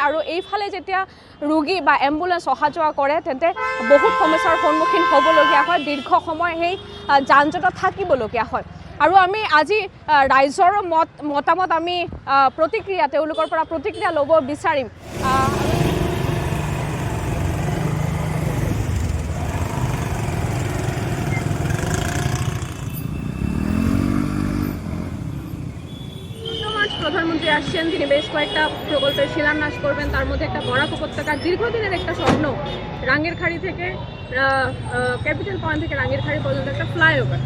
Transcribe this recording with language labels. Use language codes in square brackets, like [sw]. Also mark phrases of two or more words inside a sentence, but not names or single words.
[as] আৰু এইফালে যেতিয়া ৰোগী বা এম্বুলেন্স অহা যোৱা কৰে তেন্তে বহুত সমস্যাৰ সন্মুখীন হ'বলগীয়া হয়, দীৰ্ঘ সময় সেই যান জঁটত থাকিবলগীয়া হয়। আৰু আমি আজি ৰাইজৰ মতামত আমি প্ৰতিক্ৰিয়া তেওঁলোকৰ পৰা প্ৰতিক্ৰিয়া ল'ব বিচাৰিম। [bn] প্রধানমন্ত্রী আসছেন, তিনি বেশ কয়েকটা প্রকল্পের শিলান্যাস করবেন। তার মধ্যে একটা বরাক উপত্যকার দীর্ঘদিনের একটা স্বপ্ন, রাঙ্গিরখাড়ি থেকে ক্যাপিটাল পয়েন্ট থেকে রাঙ্গিরখাড়ি পর্যন্ত একটা ফ্লাইওভার।